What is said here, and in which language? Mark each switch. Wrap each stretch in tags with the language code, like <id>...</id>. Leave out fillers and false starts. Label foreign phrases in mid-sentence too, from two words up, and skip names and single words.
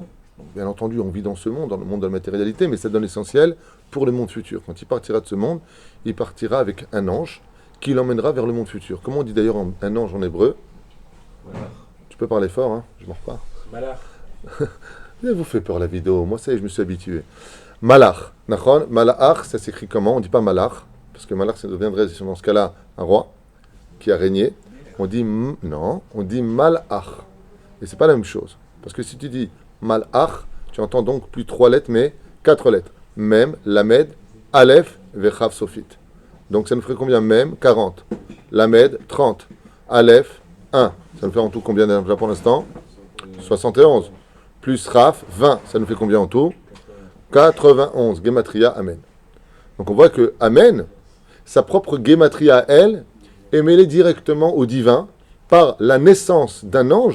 <fr>Donc, bien entendu, on vit dans ce monde, dans le monde de la matérialité, mais ça donne l'essentiel pour le monde futur. Quand il partira de ce monde, il partira avec un ange qui l'emmènera vers le monde futur. Comment on dit d'ailleurs un ange en hébreu? Malach. Tu peux parler fort, hein? Je m'en repars. Malach. Elle vous fait peur la vidéo, moi ça y est, je me suis habitué.</fr> <he>מלאך, נכון, מלאך,</he> <fr>ça s'écrit comment? On ne dit pas malach, parce que malach, ça deviendrait dans ce cas-là un roi qui a régné. On dit non, on dit malach. Et c'est pas la même chose. Parce que si tu dis malach, tu entends donc plus 3 lettres, mais 4 lettres.</fr> <he>מם, למד, אלף, וכף, סופית.</he> <fr>Donc ça nous ferait combien? Mem, 40. Lamed, 30. Aleph, 1. Ça nous fait en tout combien déjà pour l'instant? 71. Plus Raf, 20. Ça nous fait combien en tout? 91. Gematria, Amen. Donc on voit que Amen, sa propre Gematria à elle, est mêlée directement au divin par la naissance d'un ange.</fr>